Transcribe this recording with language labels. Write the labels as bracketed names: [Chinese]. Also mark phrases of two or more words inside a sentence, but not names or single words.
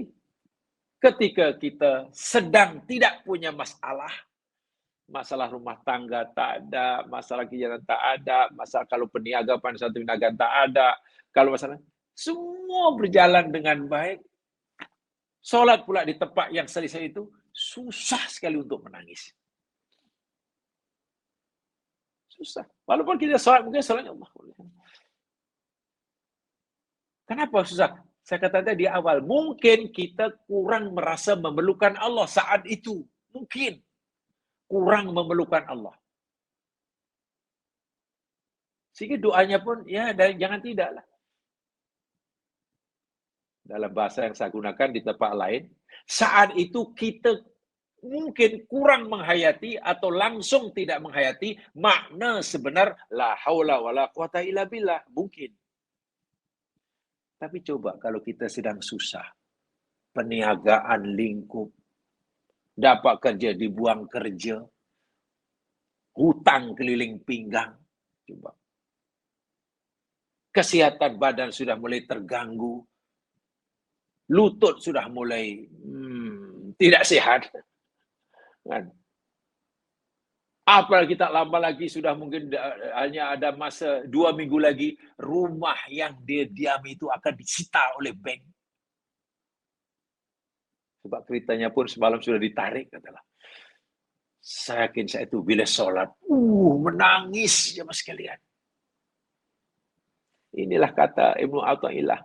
[Malay] Ketika kita sedang tidak punya masalah, masalah rumah tangga tak ada, masalah kegiatan tak ada, masalah kalau perniagaan satu perniagaan tak ada, kalau masalah semua berjalan dengan baik, solat pula di tempat yang selesai itu, susah sekali untuk menangis. Susah. Walaupun kita solat, mungkin solatnya Allah. Kenapa susah? Saya kata tadi di awal, mungkin kita kurang merasa memerlukan Allah saat itu. Mungkin kurang memerlukan Allah. Sehingga doanya pun, ya jangan tidaklah. Dalam bahasa yang saya gunakan di tempat lain, saat itu kita mungkin kurang menghayati atau langsung tidak menghayati makna sebenar [Arabic] la haula wala quwata illa billah. [Malay] Mungkin. Tapi coba kalau kita sedang susah, perniagaan lingkup, dapat kerja dibuang kerja, hutang keliling pinggang, coba. Kesehatan badan sudah mulai terganggu, lutut sudah mulai tidak sehat. Kan? Apalagi tak lama lagi sudah mungkin hanya ada masa 2 minggu lagi rumah yang dia diami itu akan disita oleh bank. Sebab ceritanya pun semalam sudah ditarik katalah. Saya yakin saya itu bila solat, menangis jemaah sekalian. Inilah kata Ibnu Athaillah.